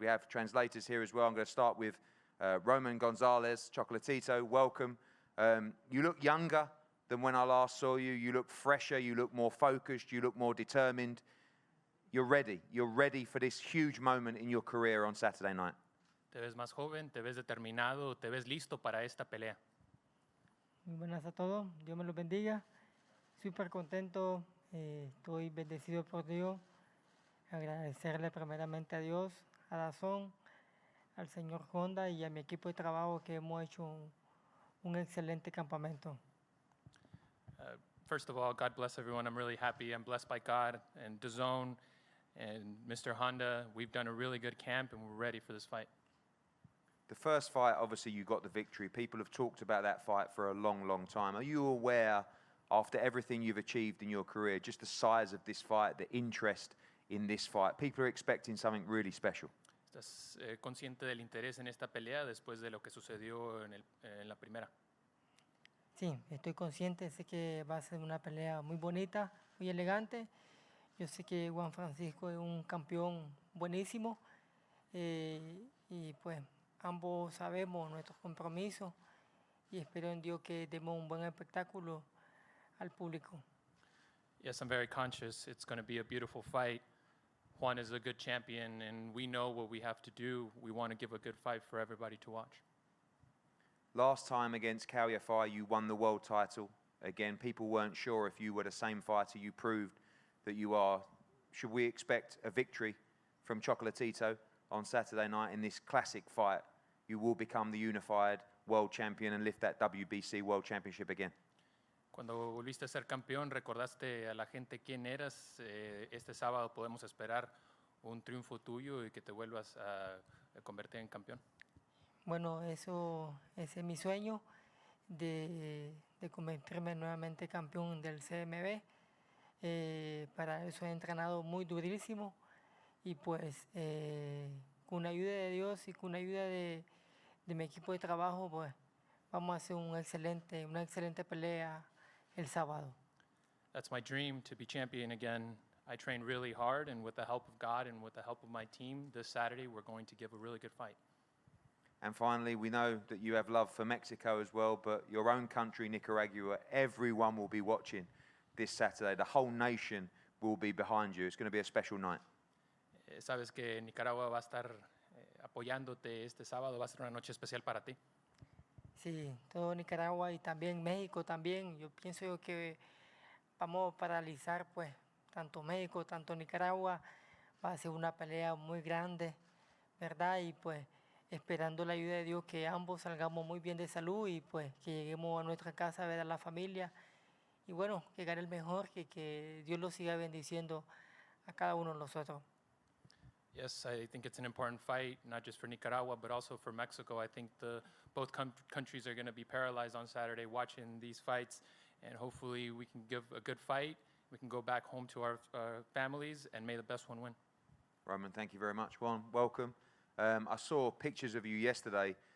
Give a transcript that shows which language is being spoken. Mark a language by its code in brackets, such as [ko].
[en] We have translators here as well. I'm going to start with Roman Gonzalez. Chocolatito, welcome. You look younger than when I last saw you. You look fresher, you look more focused, you look more determined. You're ready. You're ready for this huge moment in your career on Saturday night. [es] Te ves más joven, te ves determinado, te ves listo para esta pelea. Muy buenas a todos, Dios me los bendiga. Súper contento, estoy bendecido por Dios. Agradecerle primeramente a Dios, a DAZN, al señor Honda y a mi equipo de trabajo que hemos hecho un excelente campamento. [en] First of all, God bless everyone. I'm really happy. I'm blessed by God and DAZN and Mr. Honda. We've done a really good camp and we're ready for this fight. The first fight, obviously, you got the victory. People have talked about that fight for a long, long time. Are you aware, after everything you've achieved in your career, just the size of this fight, the interest in this fight? People are expecting something really special. [es] ¿Estás consciente del interés en esta pelea después de lo que sucedió en la primera? Sí, estoy consciente, sé que va a ser una pelea muy bonita, muy elegante. Yo sé que Juan Francisco es un campeón buenísimo y pues ambos sabemos nuestros compromisos y espero en Dios que demos un buen espectáculo al público. [en] Yes, I'm very conscious. It's going to be a beautiful fight. Juan is a good champion, and we know what we have to do. We want to give a good fight for everybody to watch. Last time against Calyafai, you won the world title. Again, people weren't sure if you were the same fighter. You proved that you are. Should we expect a victory from Chocolatito on Saturday night in this classic fight? You will become the unified world champion and lift that WBC World Championship again. [es] Cuando volviste a ser campeón, recordaste a la gente quién eras. Este sábado podemos esperar un triunfo tuyo y que te vuelvas a convertir en campeón. Bueno, ese es mi sueño de convertirme nuevamente campeón del CMB. Para eso he entrenado muy durísimo y pues con la ayuda de Dios y con la ayuda de mi equipo de trabajo, pues vamos a hacer una excelente pelea el sábado. That's my dream, to be champion again. I trained really hard, and with the help of God and with the help of my team, this Saturday we're going to give a really good fight. [en] And finally, we know that you have love for Mexico as well, but your own country, Nicaragua, everyone will be watching this Saturday. The whole nation will be behind you. It's going to be a special night. [es] Sabes que Nicaragua va a estar apoyándote este sábado, va a ser una noche especial para ti. Sí, todo Nicaragua y también México también. Yo pienso que vamos a paralizar pues tanto México, tanto Nicaragua. Va a ser una pelea muy grande, ¿verdad? Y pues esperando la ayuda de Dios que ambos salgamos muy bien de salud y pues que lleguemos a nuestra casa a ver a la familia. Y bueno, que gane el mejor, que Dios lo siga bendiciendo a cada uno de nosotros. [en] Yes, I think it's an important fight, not just for Nicaragua, but also for Mexico. I think both countries are going to be paralyzed on Saturday watching these fights, and hopefully we can give a good fight. We can go back home to our families, and may the best one win. Roman, thank you very much. Juan, welcome. I saw pictures of you yesterday.